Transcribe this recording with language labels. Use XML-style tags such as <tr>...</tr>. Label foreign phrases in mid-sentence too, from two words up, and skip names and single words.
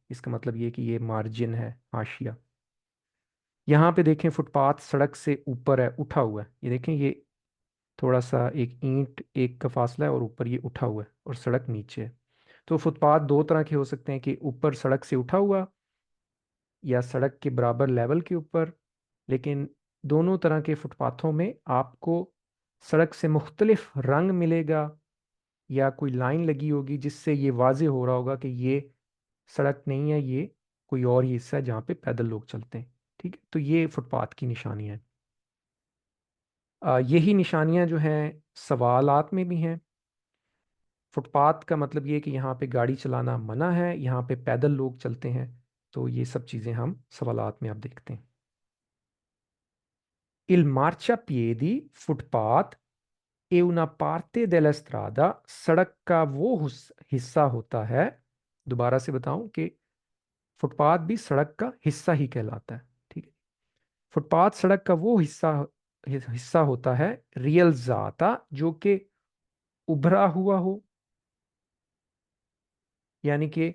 <ur>اس کا مطلب یہ کہ یہ مارجن ہے، حاشیہ۔ یہاں پہ دیکھیں، فٹ پاتھ سڑک سے اوپر ہے، اٹھا ہوا ہے. یہ دیکھیں، یہ تھوڑا سا ایک اینٹ ایک کا فاصلہ ہے اور اوپر یہ اٹھا ہوا ہے اور سڑک نیچے ہے. تو فٹ پاتھ دو طرح کے ہو سکتے ہیں، کہ اوپر سڑک سے اٹھا ہوا یا سڑک کے برابر لیول کے اوپر، لیکن دونوں طرح کے فٹ پاتھوں میں آپ کو سڑک سے مختلف رنگ ملے گا یا کوئی لائن لگی ہوگی جس سے یہ واضح ہو رہا ہوگا کہ یہ سڑک نہیں ہے، یہ کوئی اور ہی حصہ ہے جہاں پہ پیدل لوگ چلتے ہیں، ٹھیک ہے؟ تو یہ فٹ پاتھ کی نشانیاں ہیں۔ یہی نشانیاں جو ہیں سوالات میں بھی ہیں۔ فٹ پاتھ کا مطلب یہ ہے کہ یہاں پہ گاڑی چلانا منع ہے، یہاں پہ پیدل لوگ چلتے ہیں، تو یہ سب چیزیں ہم سوالات میں آپ دیکھتے ہیں۔</ur> <it>Il marciapiedi</it> <ur>فٹ پاتھ</ur> <it>è una parte della strada،</it> <ur>سڑک کا وہ حصہ ہوتا ہے، دوبارہ سے بتاؤں کہ فٹ پاتھ بھی سڑک کا حصہ ہی کہلاتا ہے، ٹھیک ہے؟ فٹ پاتھ سڑک کا وہ حصہ ہوتا ہے</ur> <it>rialzata</it> <ur>جو کہ ابھرا ہوا ہو، یعنی کہ</ur>